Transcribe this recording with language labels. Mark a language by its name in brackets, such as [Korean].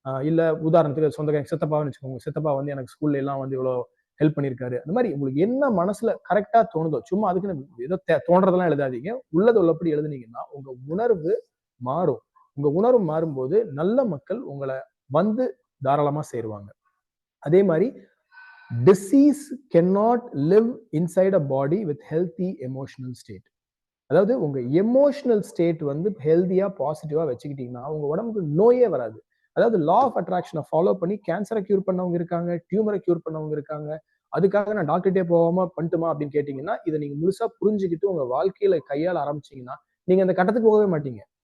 [Tamil] இல்ல உதாரணத்துக்கு சொந்தக்காரங்க சித்தப்பான்னு வச்சுக்கோங்க. சித்தப்பா வந்து எனக்கு ஸ்கூல்ல எல்லாம் வந்து இவ்வளவு ஹெல்ப் பண்ணியிருக்காரு. அந்த மாதிரி உங்களுக்கு என்ன மனசுல கரெக்டா தோணுதோ, சும்மா அதுக்குன்னு ஏதோ தோன்றதெல்லாம் எழுதாதீங்க. உள்ளது உள்ளபடி எழுதுனீங்கன்னா உங்க உணர்வு மாறும். உங்க உணர்வு மாறும்போது நல்ல மக்கள் உங்களை வந்து தாராளமா சேருவாங்க. அதே மாதிரி [English] Disease cannot live inside a body with healthy emotional state. [Tamil] அதாவது உங்க எமோஷனல் ஸ்டேட் வந்து ஹெல்தியா பாசிட்டிவா வச்சுக்கிட்டீங்கன்னா உங்க உடம்புக்கு நோயே வராது. அதாவது லா ஆஃப் அட்ராக்ஷனை ஃபாலோ பண்ணி கேன்சரை கியூர் பண்ணவங்க இருக்காங்க, டியூமரை கியூர் பண்ணவங்க இருக்காங்க. அதுக்காக நான் டாக்டர்கிட்டே போகாம பண்ணட்டுமா அப்படின்னு கேட்டீங்கன்னா, இதை நீங்க முழுசா புரிஞ்சுக்கிட்டு உங்க வாழ்க்கையில கையாள ஆரம்பிச்சீங்கன்னா நீங்க அந்த கட்டத்துக்கு போகவே மாட்டீங்க.